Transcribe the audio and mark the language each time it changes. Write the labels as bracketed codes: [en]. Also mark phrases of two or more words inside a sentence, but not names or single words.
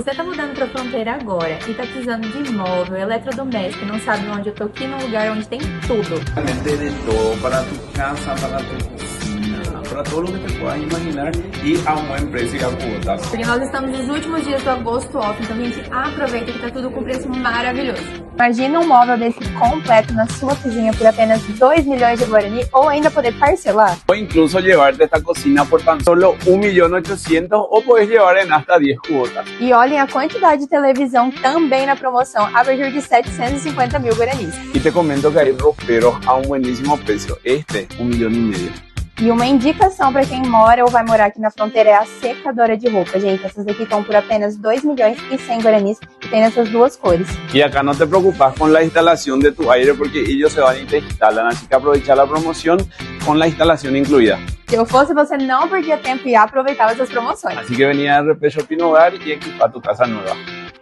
[pt] você tá mudando pra Fronteira agora e tá precisando de móvel, eletrodoméstico, não sabe onde, eu tô aqui num lugar onde tem tudo. [es] Realmente de todo, para tu casa, para tu cocina, para todo lo que te puedas imaginar y a un buen precio y a cuotas. [pt] Porque nós estamos nos últimos dias do agosto off, então gente, aproveita que tá tudo com preço maravilhoso. Imagina um móvel desse completo na sua cozinha por apenas 2 milhões de Guarani ou ainda poder parcelar. [es] O incluso llevarte esta cocina por tan solo 1.800.000 o puedes llevar en hasta 10 cuotas. [pt] E olhem a quantidade de televisão também na promoção, a partir de 750 mil guaranis. [es] Y te comento que hay roperos a un buenísimo precio, 1,5 milhões. [pt] E uma indicação para quem mora ou vai morar aqui na Fronteira é a secadora de roupa, gente. Essas aqui estão por apenas 2 milhões e 100 guaranis e tem nessas duas cores. [es] Y acá no te preocupas con la instalación de tu aire porque ellos se van y te instalan, así que aprovecha la promoción con la instalación incluida. [pt] Se eu fosse você, não perdia tempo e aproveitava essas promoções. [es] Así que venía a RP Shopping Hogar y equipa tu casa nueva.